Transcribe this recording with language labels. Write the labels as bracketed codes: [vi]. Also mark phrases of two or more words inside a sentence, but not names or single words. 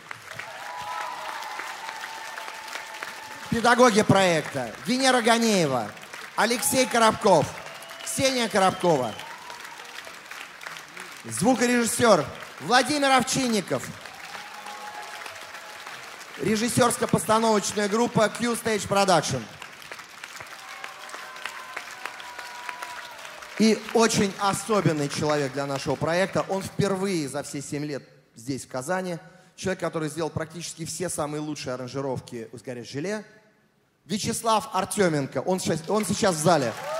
[ru] Педагоги проекта Венера Ганеева, Алексей Коробков, Ксения Коробкова. Звукорежиссер Владимир Овчинников. Режиссерско-постановочная группа Q-Stage Production. И очень особенный человек для нашего проекта. Он впервые за все 7 лет здесь, в Казани. Человек, который сделал практически все самые лучшие аранжировки у «Сгорят желе». Вячеслав Артеменко. Он сейчас в зале.